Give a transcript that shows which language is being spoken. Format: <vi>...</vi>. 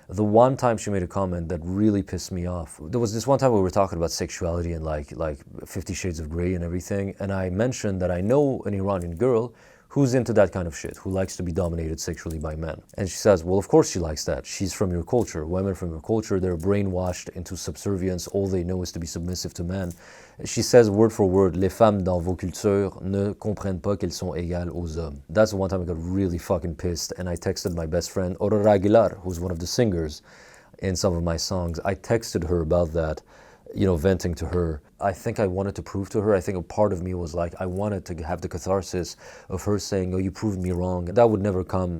<en>The one time she made a comment that really pissed me off, there was this one time we were talking about sexuality and like 50 Shades of Grey and everything, and I mentioned that I know an Iranian girl who's into that kind of shit, who likes to be dominated sexually by men. And she says, well, of course she likes that. She's from your culture. Women from your culture, they're brainwashed into subservience. All they know is to be submissive to men. She says, word for word,</en> <fr>les femmes dans vos cultures ne comprennent pas qu'elles sont égales aux hommes.</fr> <en>That's the one time I got really fucking pissed, and I texted my best friend, Aurora Aguilar, who's one of the singers in some of my songs. I texted her about that, venting to her. I think I wanted to prove to her, I think a part of me was like, I wanted to have the catharsis of her saying, oh, you proved me wrong. That would never come.</en>